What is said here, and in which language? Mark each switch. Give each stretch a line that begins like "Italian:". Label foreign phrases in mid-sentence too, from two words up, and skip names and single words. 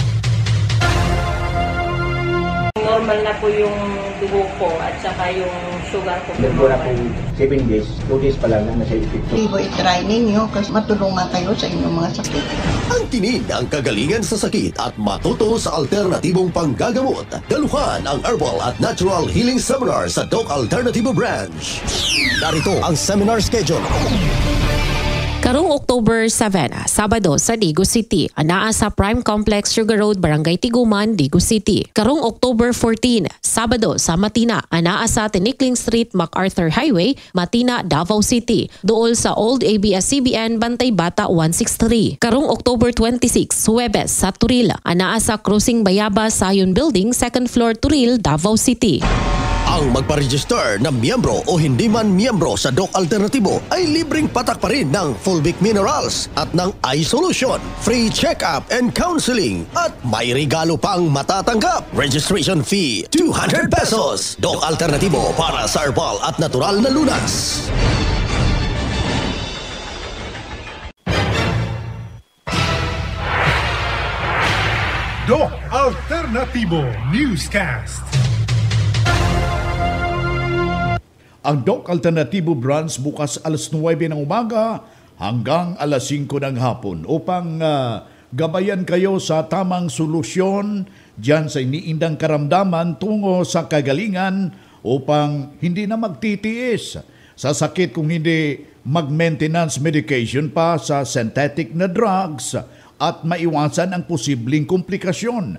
Filipino: Normal na po yung dugo ko at saka yung sugar ko. Nagmula po 7 days, 2 days pa lang na nasa epekto. Tibo, i-try ninyo kasi matulungan kayo sa inyong mga sakit. Ang tinig ang kagalingan sa sakit at matuto sa alternatibong panggagamot. Daluhan ang Herbal at Natural Healing Seminar sa Doc Alternativo Branch. Narito ang
English: seminar schedule.
Cebuano: Karong October 7, Sabado sa Digo City, anaa sa Prime Complex Sugar Road, Barangay Tiguman, Digo City. Karong October 14, Sabado sa Matina, anaa sa Tinikling Street, MacArthur Highway, Matina, Davao City. Duol sa Old ABS-CBN, Bantay Bata 163. Karong October 26, Huwebes sa Turil, anaa sa Cruising Bayabas, Sayon Building, 2nd floor, Turil, Davao City.
Filipino: Ang magpa-register na miyembro o hindi man miyembro sa Doc Alternativo ay libreng patak pa rin ng Fulvic Minerals at ng iSolution,
English: free check-up and counseling
Filipino: at may regalo pang matatanggap.
English: Registration fee
Filipino: 200 pesos. Doc Alternativo para sa herbal at natural na lunas. Doc Alternativo Newscast. Ang Doc Alternativo Branch bukas alas 9 ng umaga hanggang alas 5 ng hapon upang gabayan kayo sa tamang solusyon dyan sa iniindang karamdaman tungo sa kagalingan upang hindi na magtitiis sa sakit kung hindi mag-
English: maintenance medication
Filipino: pa sa synthetic na drugs at maiwasan ang posibleng komplikasyon.